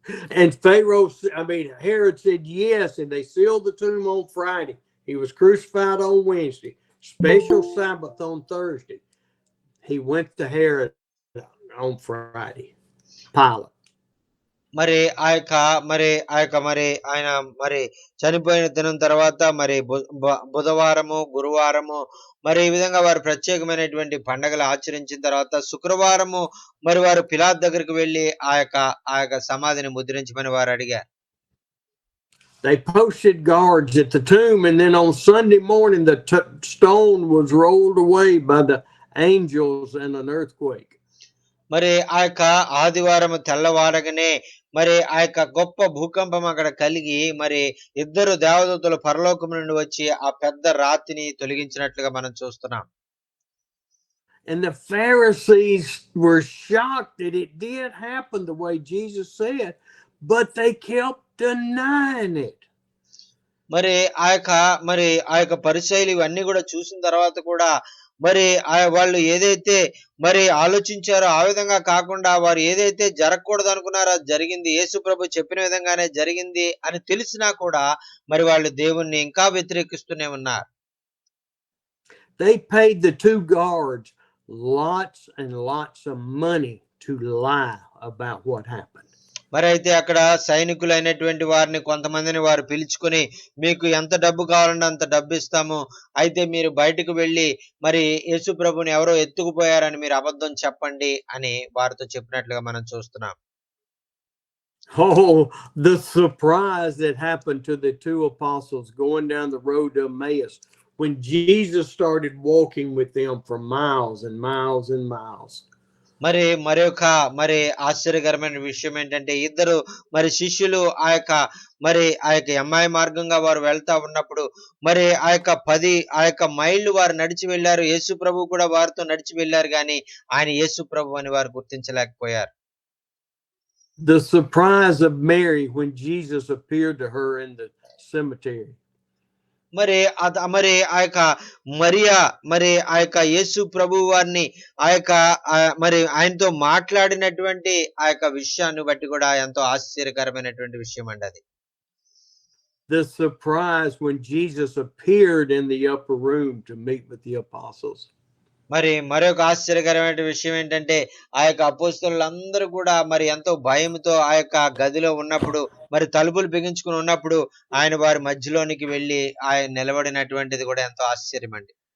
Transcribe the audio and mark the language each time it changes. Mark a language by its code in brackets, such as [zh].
[en] And Herod said yes, and they sealed the tomb on Friday. He was crucified on Wednesday. Special Sabbath on Thursday. He went to Herod on Friday. Pilate. [te] మరి ఆయన మరి చనిపోయిన దినం తర్వాత మరి బుధవారము, గురువారము మరి ఈ విధంగా వారు ప్రత్యేకమైనటువంటి పండుగలు ఆచరించిన తర్వాత శుక్రవారము మరి వారు పిలాతు దగ్గరికి వెళ్ళి ఆ యొక్క సమాధిని ముద్రించమని వారు అడిగారు. [en] They posted guards at the tomb, and then on Sunday morning the stone was rolled away by the angels and an earthquake. [te] మరి ఆ యొక్క ఆదివారం తెల్లవారగానే మరి ఆ యొక్క గొప్ప భూకంపం అక్కడ కలిగి మరి ఇద్దరు దేవదూతలు పరలోకం నుండి వచ్చి ఆ పెద్ద రాతిని తొలగించినట్లుగా మనం చూస్తున్నాం. [en] And the Pharisees were shocked that it did happen the way Jesus said, but they kept denying it. [te] మరి ఆ యొక్క పరిసయ్యులు ఇవన్నీ కూడా చూసిన తర్వాత కూడా మరి వాళ్ళు ఏదైతే మరి ఆలోచించారో ఆ విధంగా కాకుండా వారు ఏదైతే జరగకూడదు అనుకున్నారో అది జరిగింది. యేసు ప్రభు చెప్పిన విధంగానే జరిగింది అని తెలిసినా కూడా మరి వాళ్ళు దేవుణ్ణి ఇంకా వ్యతిరేకిస్తూనే ఉన్నారు. [en] They paid the two guards lots and lots of money to lie about what happened. [te] మరి అయితే అక్కడ సైనికులైనటువంటి వారిని కొంతమందిని వారు పిలుచుకొని, మీకు ఎంత డబ్బు కావాలంటే అంత డబ్బు ఇస్తాము. అయితే మీరు బయటకు వెళ్ళి మరి యేసు ప్రభుని ఎవరో ఎత్తుకుపోయారని మీరు అబద్ధం చెప్పండి అని వారితో చెప్పినట్లుగా మనం చూస్తున్నాం. [en] Oh, the surprise that happened to the two apostles going down the road to Emmaus when Jesus started walking with them for miles and miles and miles. [te] మరి మరి ఆశ్చర్యకరమైన విషయం ఏంటంటే ఇద్దరు మరి శిష్యులు ఆ యొక్క ఎమ్మాయి మార్గంగా వారు వెళ్తా ఉన్నప్పుడు మరి ఆ యొక్క మైళ్ళు వారు నడిచి వెళ్ళారు. యేసు ప్రభు కూడా వారితో నడిచి వెళ్ళారు గాని ఆయన యేసు ప్రభు అని వారు గుర్తించలేకపోయారు. [en] The surprise of Mary when Jesus appeared to her in the cemetery. [te] మరి ఆ యొక్క మరియా మరి ఆ యొక్క యేసు ప్రభు వారిని మరి ఆయనతో మాట్లాడినటువంటి ఆ యొక్క విషయాన్ని బట్టి కూడా ఎంతో ఆశ్చర్యకరమైనటువంటి విషయం అండి అది. [en] The surprise when Jesus appeared in the upper room to meet with the apostles. [te] మరి మరొక ఆశ్చర్యకరమైన విషయం ఏంటంటే ఆ యొక్క అపోస్తలులందరూ కూడా మరి ఎంతో భయంతో ఆ యొక్క గదిలో ఉన్నప్పుడు మరి తలుపులు బిగించుకుని ఉన్నప్పుడు ఆయన వారి మధ్యలోనికి వెళ్ళి ఆయన నిలబడినటువంటిది కూడా ఎంతో ఆశ్చర్యం అండి.